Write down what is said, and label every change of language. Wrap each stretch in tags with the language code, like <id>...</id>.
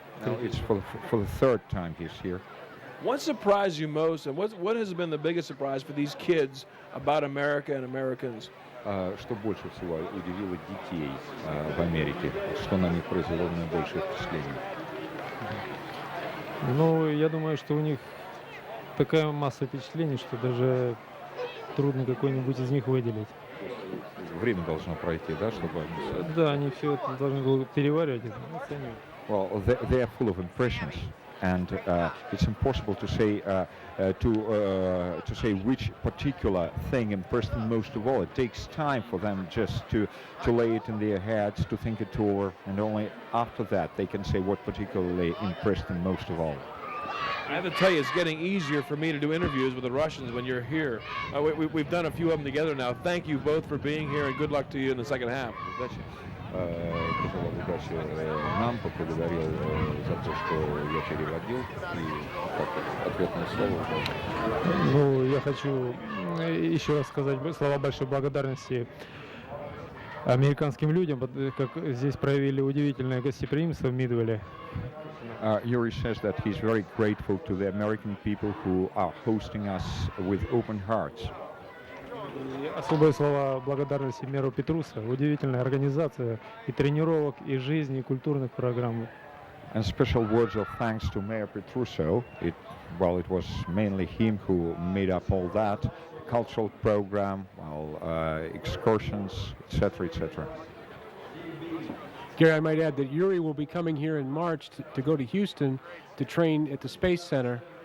<en>No, it's for the third time he's here. What surprised you most, and what has been the biggest surprise for these kids about America and Americans?</en> <ru>Что больше всего удивило детей в Америке? Что на них произвело наибольшее впечатление? Ну, я думаю, что у них такая масса впечатлений, что даже трудно какой-нибудь из них выделить. Время должно пройти, да, чтобы они... Да, они все это должны будут переваривать и оценивать.</ru> <en>Well, they are full of impressions, and it's impossible to say to say which particular thing impressed them most of all. It takes time for them just to lay it in their heads, to think it over, and only after that they can say what particularly impressed them most of all. I have to tell you, it's getting easier for me to do interviews with the Russians when you're here. We've done a few of them together now. Thank you both for being here, and good luck to you in the second half.</en> <ru>пожелал удачи нам, поблагодарил за то, что я переводил, и как ответное слово. Ну, я хочу еще раз сказать слова большой благодарности американским людям, как здесь проявили удивительное гостеприимство в Мидвилле.</ru> <en>Yuri says that he's very grateful to the American people who are hosting us with open hearts.</en> <ru>И особые слова благодарности мэру Петруса. Удивительная организация и тренировок, и жизни, и культурных программ.</ru> <en>And special words of thanks to Mayor Petruso. It was mainly him who made up all that. Cultural program, excursions, etc., etc. Gary, I might add that Yuri will be coming here in March to go to Houston to train at the Space Center.</en>